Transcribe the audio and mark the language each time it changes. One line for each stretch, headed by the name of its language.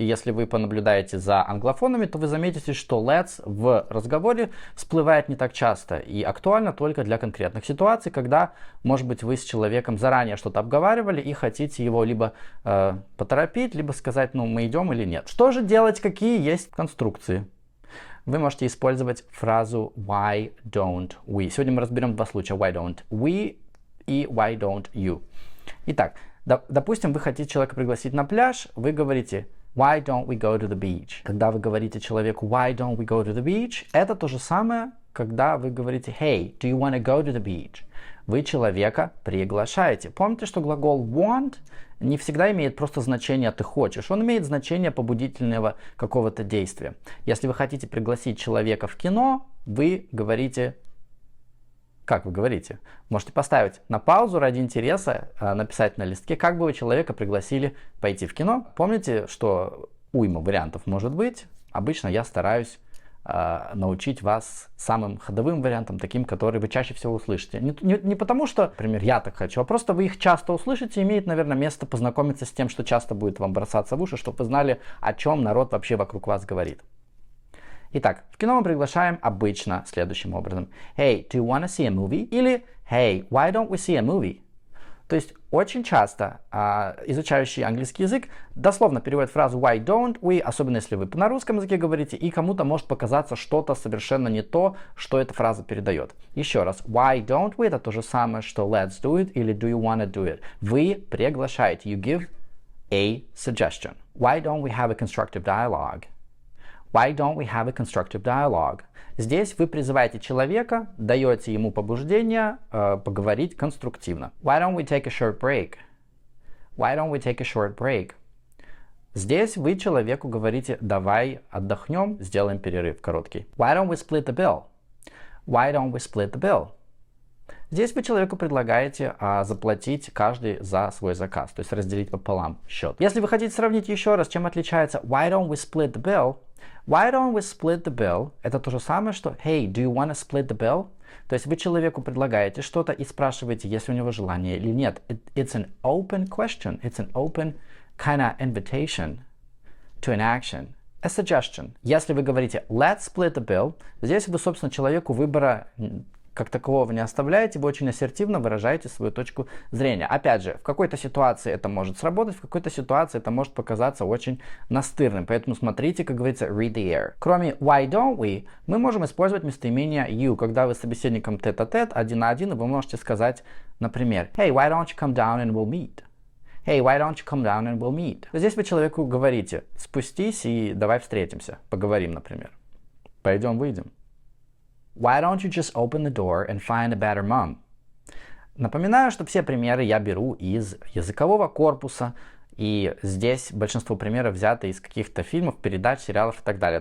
Russian: И если вы понаблюдаете за англофонами, то вы заметите, что let's в разговоре всплывает не так часто и актуально только для конкретных ситуаций, когда, может быть, вы с человеком заранее что-то обговаривали и хотите его либо поторопить, либо сказать, ну, мы идем или нет. Что же делать, какие есть конструкции? Вы можете использовать фразу
English: why don't we.
Russian: Сегодня мы разберем два случая.
English: Why don't we и why don't you.
Russian: Итак, допустим, вы хотите человека пригласить на пляж, вы говорите
English: why don't we go to the beach.
Russian: Когда вы говорите человеку
English: why don't we go to the beach,
Russian: это то же самое, когда вы говорите
English: hey, do you want to go to the beach?
Russian: Вы человека приглашаете. Помните, что глагол want не всегда имеет просто значение «ты хочешь». Он имеет значение побудительного какого-то действия. Если вы хотите пригласить человека в кино, вы говорите... Как вы говорите? Можете поставить на паузу ради интереса, написать на листке, как бы вы человека пригласили пойти в кино. Помните, что уйма вариантов может быть. Обычно я стараюсь научить вас самым ходовым вариантам, таким, которые вы чаще всего услышите. Не потому, что, например, я так хочу, а просто вы их часто услышите, имеет, наверное, место познакомиться с тем, что часто будет вам бросаться в уши, чтобы вы знали, о чем народ вообще вокруг вас говорит. Итак, в кино мы приглашаем обычно следующим образом.
English: Hey, do you want to see a movie?
Russian: Или
English: Hey, why don't we see a movie?
Russian: То есть очень часто изучающий английский язык дословно переводит фразу
English: why don't we,
Russian: особенно если вы на русском языке говорите, и кому-то может показаться что-то совершенно не то, что эта фраза передает. Еще раз,
English: why don't we
Russian: это то же самое, что
English: let's do it
Russian: или
English: do you wanna do it.
Russian: Вы приглашаете,
English: you give a suggestion. Why don't we have a constructive dialogue? Why don't we have a constructive dialogue?
Russian: Здесь вы призываете человека, даете ему побуждение поговорить конструктивно.
English: Why don't we take a short break? Why don't we take a short break?
Russian: Здесь вы человеку говорите, давай отдохнем, сделаем перерыв короткий.
English: Why don't we split the bill? Why don't we split the bill?
Russian: Здесь вы человеку предлагаете заплатить каждый за свой заказ, то есть разделить пополам счет. Если вы хотите сравнить еще раз, чем отличается
English: why don't we split the bill? Why don't we split the bill?
Russian: Это то же самое, что
English: hey, do you want to split the bill?
Russian: То есть вы человеку предлагаете что-то и спрашиваете, есть ли у него желание или нет.
English: It's an open question. It's an open kind of invitation to an action. A suggestion.
Russian: Если вы говорите
English: let's split the bill,
Russian: здесь вы, собственно, человеку выбора как такового не оставляете, вы очень ассертивно выражаете свою точку зрения. Опять же, в какой-то ситуации это может сработать, в какой-то ситуации это может показаться очень настырным. Поэтому смотрите, как говорится,
English: read the air.
Russian: Кроме
English: why don't we,
Russian: мы можем использовать местоимение you, когда вы с собеседником тет-а-тет, один на один, и вы можете сказать, например,
English: hey, why don't you come down and we'll meet? Hey, why don't you come down and we'll meet?
Russian: Здесь вы человеку говорите, спустись и давай встретимся, поговорим, например. Пойдем, выйдем.
English: Why don't you just open the door and find a better mom?
Russian: Напоминаю, что все примеры я беру из языкового корпуса, и здесь большинство примеров взяты из каких-то фильмов, передач, сериалов и так далее.